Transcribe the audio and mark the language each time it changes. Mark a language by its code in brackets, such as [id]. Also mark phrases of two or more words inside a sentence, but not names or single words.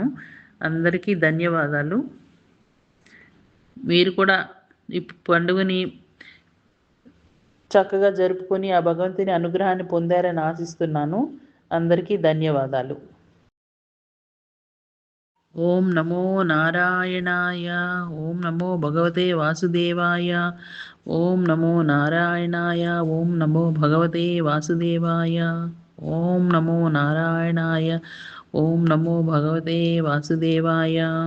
[te] అందరికీ ధన్యవాదాలు. మీరు కూడా ఈ పండుగని చక్కగా జరుపుకొని ఆ భగవంతుని అనుగ్రహాన్ని పొందారని ఆశిస్తున్నాను. అందరికీ ధన్యవాదాలు. [sa] ఓం నమో నారాయణాయ. ఓం నమో భగవతే వాసుదేవాయ. ఓం నమో నారాయణాయ. ఓం నమో భగవతే వాసుదేవాయ. ఓం నమో నారాయణాయ. ఓం నమో భగవతే వాసుదేవాయ.